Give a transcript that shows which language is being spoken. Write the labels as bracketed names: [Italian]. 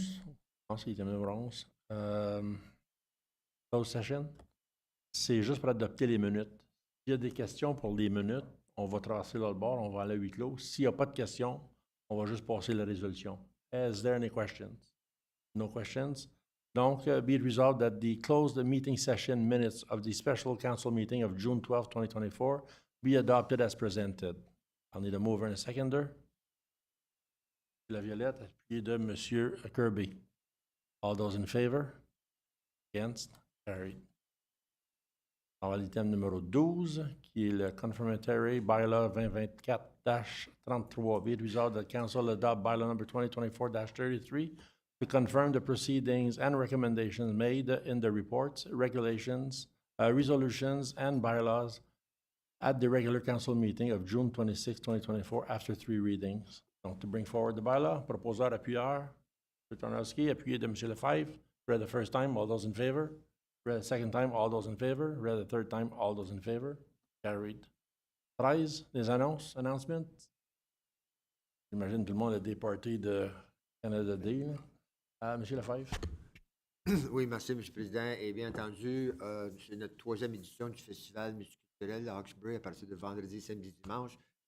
[French] Je pense que c'est item numéro 11. [English] Closed session. [French] C'est juste pour adopter les minutes. S'il y a des questions pour les minutes, on va tracer l'autre bord, on va aller à huis clos. S'il n'y a pas de questions, on va juste passer la résolution. [English] Is there any questions? No questions? Donc, be it resolved that the closed meeting session minutes of the special council meeting of June 12, 2024 be adopted as presented. I'll need a mover and a seconder. [French] La violette, appuyée de M. [English] Kirby. All those in favor? Against? Carried. [French] On va à l'item numéro 12, qui est le [English] Confirmatory Bylaw 2024-33. Be it resolved that Council adopt Bylaw number 2024-33 to confirm the proceedings and recommendations made in the reports, regulations, resolutions, and bylaws at the regular council meeting of June 26, 2024, after 3 readings. [French] Donc, [English] to bring forward the bylaw, [French] proposeur, appuyeur, M. Tarnowski, appuyé de M. Lefebvre. [English] Read the first time, all those in favor. Read the second time, all those in favor. Read the third time, all those in favor. Carried. 13, [French] les annonces, [English] announcements. [French] J'imagine tout le monde a des parties de Canada Day, là. M. Lefebvre. Oui, merci, M. le Président. Et bien entendu, c'est notre 3e édition du Festival multiculturel à Hawkesbury à partir de vendredi, samedi, dimanche.